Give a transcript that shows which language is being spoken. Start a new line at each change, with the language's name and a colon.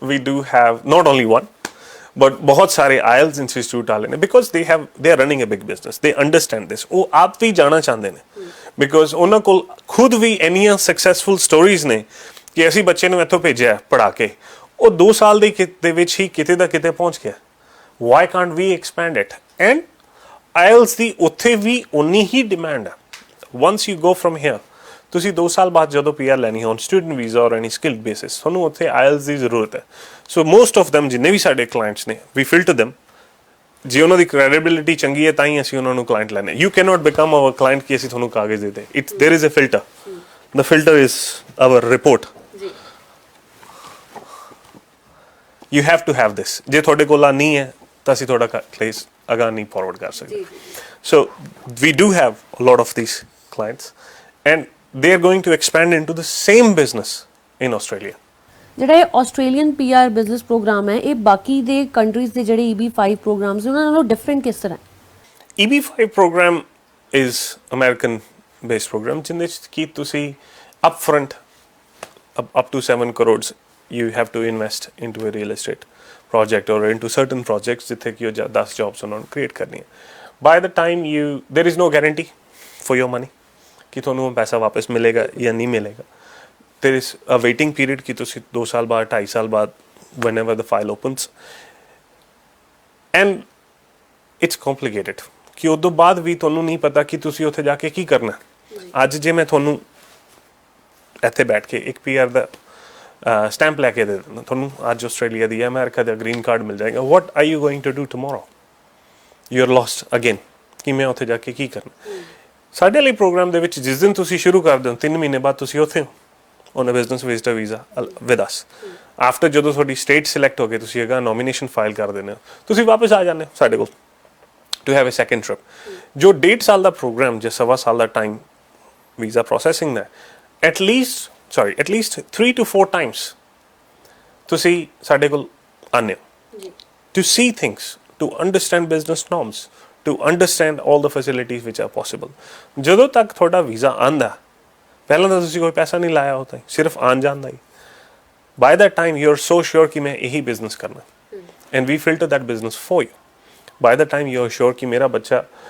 English: We do have not only one but
Hindi: बहुत सारे IELTS institute वाले ने,
English: because they are running a big business, they understand this.
Hindi: वो आप भी जाना चाहते ने
English: because
Punjabi: ਉਹਨਾਂ ਕੋਲ खुद भी ਇੰਨੀਆਂ सक्सेसफुल स्टोरीज ने कि ਅਸੀਂ ਬੱਚੇ ਨੂੰ ਇੱਥੋਂ ਭੇਜਿਆ ਪੜਾ ਕੇ, ਉਹ 2 ਸਾਲ ਦੇ ਵਿੱਚ ਹੀ ਕਿਤੇ ਦਾ ਕਿਤੇ ਪਹੁੰਚ ਗਿਆ.
English: Why can't we expand it? And
Punjabi: IELTS ਦੀ ਉੱਥੇ ਵੀ ਉਨੀ ਹੀ ਡਿਮਾਂਡ ਹੈ. Once you go from here, ਤੁਸੀਂ 2 ਸਾਲ ਬਾਅਦ ਜਦੋਂ PR ਲੈਣੀ ਹੋਣ, ਸਟੂਡੈਂਟ ਵੀਜ਼ਾ ਔਰ ਐਨੀ ਸਕਿਲਡ ਬੇਸਿਸ, ਤੁਹਾਨੂੰ ਉੱਥੇ IELTS ਦੀ ਜ਼ਰੂਰਤ ਹੈ.
English: so most of them
Punjabi: ਜਿੰਨੇ ਵੀ ਸਾਡੇ ਕਲਾਇੰਟਸ ਨੇ,
English: we filter them.
Punjabi: ਜੇ ਉਹਨਾਂ ਦੀ ਕ੍ਰੈਡੀਬਿਲਿਟੀ ਚੰਗੀ ਹੈ ਤਾਂ ਹੀ ਅਸੀਂ ਉਹਨਾਂ ਨੂੰ ਕਲਾਇੰਟ ਲੈਣੇ.
English: You cannot become our client
Punjabi: ਕਿ ਅਸੀਂ ਤੁਹਾਨੂੰ ਕਾਗਜ਼ ਦੇ ਦੇ.
English: There is a filter. The filter is our report. You have to have this.
Punjabi: ਜੇ ਤੁਹਾਡੇ ਕੋਲ ਆ ਨਹੀਂ ਹੈ ਤਾਂ ਅਸੀਂ ਤੁਹਾਡਾ ਕੇਸ ਅਗਾਂਹ ਨਹੀਂ ਫਾਰਵਰਡ ਕਰ ਸਕਦੇ.
English: So we do have a lot of these clients and they are going to expand into the same business in Australia.
Punjabi: ਜਿਹੜਾ ਇਹ ਆਸਟ੍ਰੇਲੀਅਨ PR ਬਿਜ਼ਨਸ ਪ੍ਰੋਗਰਾਮ ਹੈ, ਇਹ ਬਾਕੀ ਦੇ ਕੰਟਰੀਜ਼ ਦੇ ਜਿਹੜੇ EB5 ਪ੍ਰੋਗਰਾਮਸ ਉਹਨਾਂ ਨਾਲੋਂ ਡਿਫਰੈਂਟ ਕਿਸ ਤਰ੍ਹਾਂ?
English: EB5 program is American based program
Punjabi: ਜਿਹਦੇ ਵਿੱਚ ਕੀ ਤੁਸੀਂ
English: upfront up to 7 crores you have to invest into a real estate project or into certain projects
Punjabi: ਜਿੱਥੇ ਕਿ ਉਹ 10 jobs ਉਹਨਾਂ ਨੂੰ ਕ੍ਰੀਏਟ ਕਰਨੀਆਂ.
English: By the time there is no guarantee for your money
Punjabi: ਕਿ ਤੁਹਾਨੂੰ ਪੈਸਾ ਵਾਪਸ ਮਿਲੇਗਾ ਜਾਂ ਨਹੀਂ ਮਿਲੇਗਾ.
English: There is a waiting period
Punjabi: ਕਿ ਤੁਸੀਂ 2 ਸਾਲ ਬਾਅਦ,
English: 2.5 ਸਾਲ ਬਾਅਦ, whenever the file opens. And it's complicated
Punjabi: ਕਿ ਉਦੋਂ ਬਾਅਦ ਵੀ ਤੁਹਾਨੂੰ ਨਹੀਂ ਪਤਾ ਕਿ ਤੁਸੀਂ ਉੱਥੇ ਜਾ ਕੇ ਕੀ ਕਰਨਾ. ਅੱਜ ਜੇ ਮੈਂ ਤੁਹਾਨੂੰ ਇੱਥੇ ਬੈਠ ਕੇ ਇੱਕ PR ਦਾ ਸਟੈਂਪ ਲੈ ਕੇ ਦੇ ਦਿੰਦਾ, ਤੁਹਾਨੂੰ ਅੱਜ ਆਸਟ੍ਰੇਲੀਆ ਦੀ, ਅਮਰੀਕਾ ਦਾ ਗ੍ਰੀਨ ਕਾਰਡ ਮਿਲ ਜਾਏਗਾ.
English: What are you going to do tomorrow? You are lost again
Punjabi: ਕਿ ਮੈਂ ਉੱਥੇ ਜਾ ਕੇ ਕੀ ਕਰਨਾ. ਸਾਡੇ ਲਈ ਪ੍ਰੋਗਰਾਮ ਦੇ ਵਿੱਚ ਜਿਸ ਦਿਨ ਤੁਸੀਂ ਸ਼ੁਰੂ ਕਰਦੇ ਹੋ, 3 ਮਹੀਨੇ ਬਾਅਦ ਤੁਸੀਂ ਉੱਥੇ ਹੋ
English: on a business visitor visa with us.
Punjabi: After ਜਦੋਂ ਤੁਹਾਡੀ state select ਹੋ ਗਏ, ਤੁਸੀਂ ਅਗਾ nomination file ਕਰ ਦਿੰਦੇ ਹੋ, ਤੁਸੀਂ ਵਾਪਸ ਆ ਜਾਂਦੇ ਹੋ ਸਾਡੇ ਕੋਲ
English: to have a second trip.
Punjabi: ਜੋ 1.5 ਸਾਲ ਦਾ ਪ੍ਰੋਗਰਾਮ, ਜੇ 1.25 ਸਾਲ ਦਾ time visa processing ਦਾ,
English: at least 3 to 4 times
Punjabi: ਤੁਸੀਂ ਸਾਡੇ ਕੋਲ ਆਉਂਦੇ ਹੋ
English: to see things, to understand business norms, to understand all the facilities which are possible.
Punjabi: ਜਦੋਂ ਤੱਕ ਤੁਹਾਡਾ ਵੀਜ਼ਾ ਆਂਦਾ, ਪਹਿਲਾਂ ਤਾਂ ਤੁਸੀਂ ਕੋਈ ਪੈਸਾ ਨਹੀਂ ਲਾਇਆ ਹੁੰਦਾ, ਸਿਰਫ ਆਉਣ ਜਾਣ ਦਾ ਹੀ.
English: By that time you are so sure
Punjabi: ਕਿ ਮੈਂ ਇਹੀ ਬਿਜ਼ਨਸ ਕਰਨਾ,
English: and we filter that business for you. By the time you are sure
Punjabi: ਕਿ ਮੇਰਾ ਬੱਚਾ